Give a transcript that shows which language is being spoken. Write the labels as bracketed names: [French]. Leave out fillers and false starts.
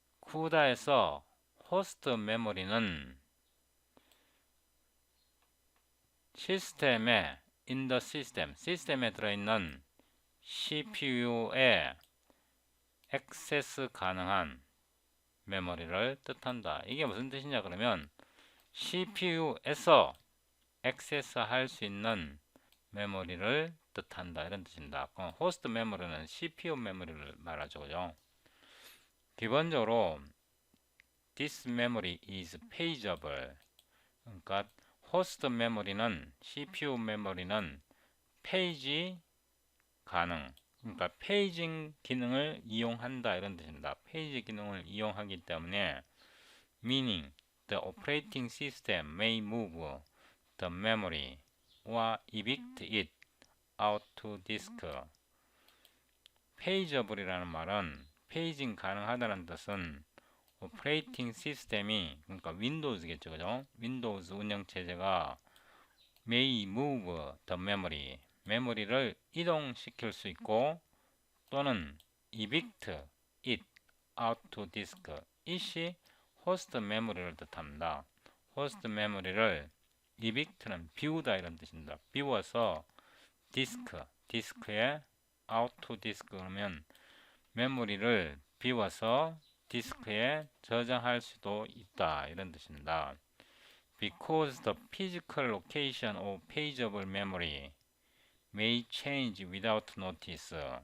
[Korean] CUDA에서 호스트 메모리는 시스템에 [English] in the system, [Korean] 시스템에 들어있는 CPU에 액세스 가능한 메모리를 뜻한다. 이게 무슨 뜻이냐 그러면 CPU에서 액세스할 수 있는 메모리를 뜻한다 이런 뜻입니다. 호스트 메모리는 CPU 메모리를 말하죠. 그죠? 기본적으로 [English] This memory is pageable. [Korean] 그러니까 호스트 메모리는 CPU 메모리는 페이지 가능. 그러니까 페이징 기능을 이용한다 이런 뜻입니다. 페이지 기능을 이용하기 때문에 [English] meaning the operating system may move the memory or evict it out to disk. [Korean] 페이저블이라는 말은 페이징 가능하다는 뜻은 오퍼레이팅 시스템이 그러니까 윈도우즈겠죠, 그죠? 윈도우즈 운영체제가 [English] may move the memory [Korean] 메모리를 이동시킬 수 있고 또는 [English] evict it out to disk [Korean] it이 호스트 메모리를 뜻합니다. 호스트 메모리를 evict는 비우다 이런 뜻입니다. 비워서 디스크에 [English] out to disk [Korean] 그러면 메모리를 비워서 디스크에 저장할 수도 있다 이런 뜻입니다. [English] Because the physical location of pageable memory may change without notice.